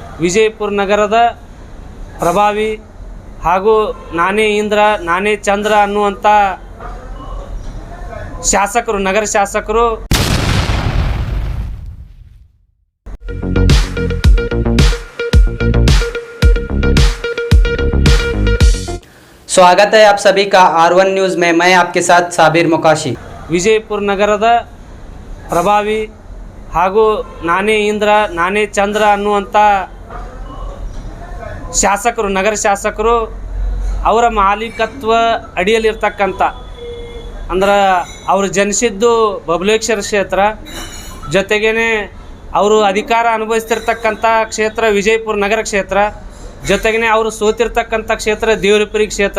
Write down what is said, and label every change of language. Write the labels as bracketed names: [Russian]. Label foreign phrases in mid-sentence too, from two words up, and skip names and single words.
[Kannada] ವಿಜಯಪುರ ನಗರದ ಪ್ರಭಾವಿ ಹಾಗೂ ನಾನೇ ಇಂದ್ರ ನಾನೇ ಚಂದ್ರ ಅನ್ನುವಂಥ ಶಾಸಕರು, ನಗರ ಶಾಸಕರು [Hindi] स्वागत है आप सभी का R1 न्यूज़ में। मैं आपके साथ साबिर मुकाशी। [Kannada] ವಿಜಯಪುರ ನಗರದ ಪ್ರಭಾವಿ ಹಾಗೂ ನಾನೇ ಇಂದ್ರ ನಾನೇ ಚಂದ್ರ ಅನ್ನುವಂಥ ಶಾಸಕರು, ನಗರ ಶಾಸಕರು ಅವರ ಮಾಲೀಕತ್ವ ಅಡಿಯಲ್ಲಿರ್ತಕ್ಕಂಥ, ಅಂದ್ರೆ ಅವರು ಜನಿಸಿದ್ದು ಬಬಲೇಶ್ವರ ಕ್ಷೇತ್ರ, ಜೊತೆಗೇ ಅವರು ಅಧಿಕಾರ ಅನುಭವಿಸ್ತಿರ್ತಕ್ಕಂಥ ಕ್ಷೇತ್ರ ವಿಜಯಪುರ ನಗರ ಕ್ಷೇತ್ರ, ಜೊತೆಗೇ ಅವರು ಸೋತಿರ್ತಕ್ಕಂಥ ಕ್ಷೇತ್ರ ದೇವರಪುರಿ ಕ್ಷೇತ್ರ.